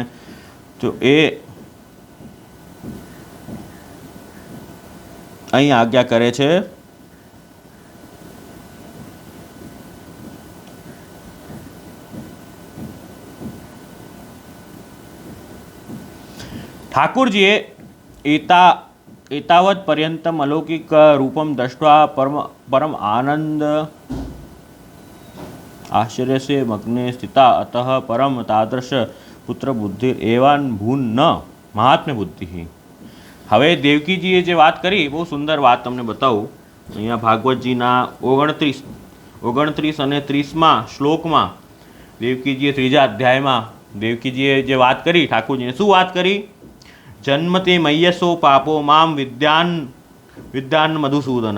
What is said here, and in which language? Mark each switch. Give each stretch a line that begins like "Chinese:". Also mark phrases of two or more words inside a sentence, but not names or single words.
Gujarati: તો એ અહીં આજ્ઞા કરે છે.
Sanskrit: ઠાકુરજીએ एतावत् पर्यन्तम अलौकिक रूपम दृष्ट्वा परम आनंद आश्चर्य से मग्ने स्थिता अतः परम तादृश पुत्र बुद्धि एवान भून न महात्म्य बुद्धि.
Gujarati: હવે દેવકીજીએ જે વાત કરી બહુ સુંદર વાત તમને બતાવું. અહીંયા ભાગવતજીના 29 અને 30મા શ્લોકમાં દેવકીજીએ 3જા અધ્યાયમાં દેવકીજીએ જે વાત કરી, ઠાકોરજીને શું વાત કરી?
Sanskrit: जन्मते मय्यसो पापो माम विद्यान मधुसूदन.